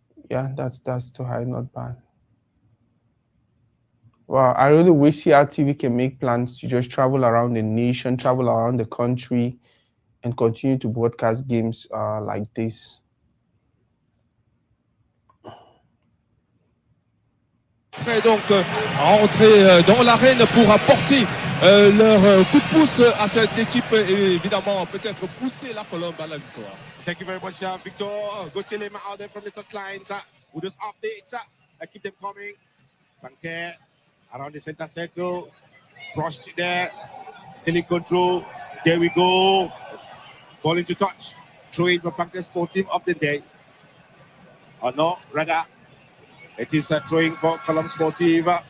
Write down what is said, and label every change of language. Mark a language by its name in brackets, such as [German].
[English] Yeah, that's too high. Not bad. Wow, I really wish CRTV can make plans to just travel around the nation, travel around the country, and continue to broadcast games like this. [French] Prêts donc à entrer dans l'arène pour apporter leur coup de pouce à cette équipe et évidemment peut-être pousser la Colombe à la victoire. [English] Thank you very much, Victor. Go chill him out there from the top lines. We'll just update. Keep them coming. Panther around the center circle. Brushed there. Still in control. There we go. Ball into touch. Throw in for Panther Sportive of the day. Or no, rather, it is throwing for Colombe Sportive.